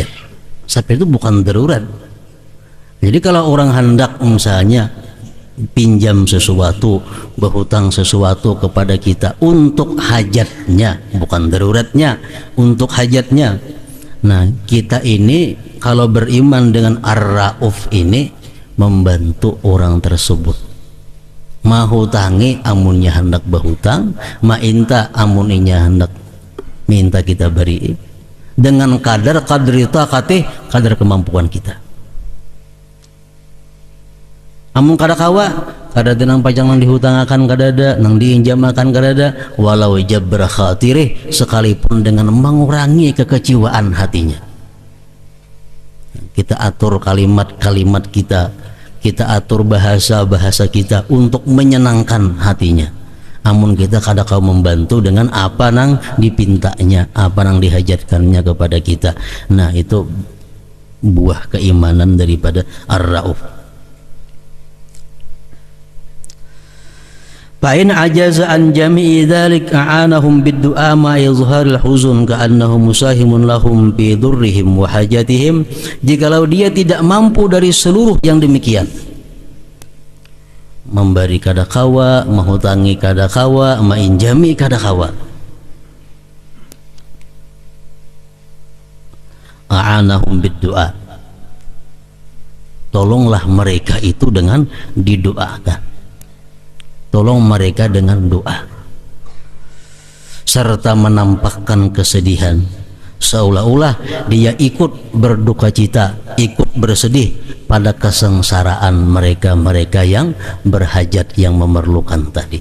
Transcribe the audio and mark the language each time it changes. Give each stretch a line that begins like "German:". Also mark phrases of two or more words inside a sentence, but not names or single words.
Indonesian: Sepeda itu bukan darurat. Jadi kalau orang hendak misalnya pinjam sesuatu, berhutang sesuatu kepada kita untuk hajatnya, bukan daruratnya, untuk hajatnya. Nah, kita ini kalau beriman dengan Ar-Ra'uf ini membantu orang tersebut.
Banjar: Mahutangi amunnya hendak berhutang, mainta amuninya hendak minta kita beri, dengan kadar taqatih, kadar kemampuan kita. Amun kada kawa, kada ada nang pajang nang dihutangakan, kada ada nang diinjamakan, kada ada,
Arabic: ولو جبر خاطره,
Indonesian: sekalipun dengan mengurangi kekecewaan hatinya. Kita atur kalimat-kalimat kita, kita atur bahasa-bahasa kita untuk menyenangkan hatinya.
Banjar: Amun kita kada kau membantu dengan apa nang dipintanya, apa nang dihajatkannya kepada kita.
Indonesian: Nah, itu buah keimanan daripada Ar-Ra'uf.
Arabic: فإن عجز عن جميع ذلك أعانهم بالدعاء مع إظهار الحزن كأنه مساهم لهم بضرهم وحاجاتهم.
Indonesian: Jikalau dia tidak mampu dari seluruh yang demikian, memberi
Banjar: kada kawa,
Indonesian: menghutangi
Banjar: kada kawa,
Indonesian: mainjami
Banjar: kada kawa,
Arabic: أعانهم بالدعاء,
Indonesian: tolonglah mereka itu dengan didoakan. Tolong mereka dengan doa, serta menampakkan kesedihan, seolah-olah dia ikut berduka cita, ikut bersedih pada kesengsaraan mereka-mereka yang berhajat, yang memerlukan tadi.